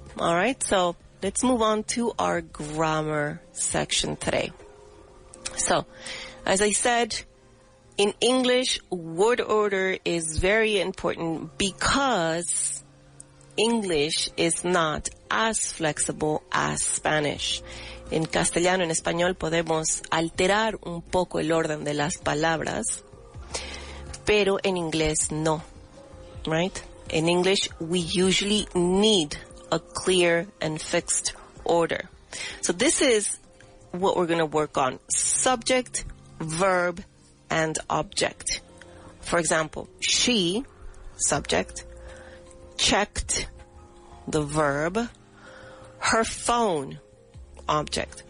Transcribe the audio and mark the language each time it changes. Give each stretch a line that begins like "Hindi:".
English: All right, so let's move on to our grammar section today. So, as I said, in English, word order is very important because English is not as flexible as Spanish.
Spanish: En castellano, en español, podemos alterar un poco el orden de las palabras, pero en inglés no,
English: right? In English, we usually need a clear and fixed order. So this is what we're going to work on. Subject, verb, and object. For example, she, subject, checked, the verb, her phone, object.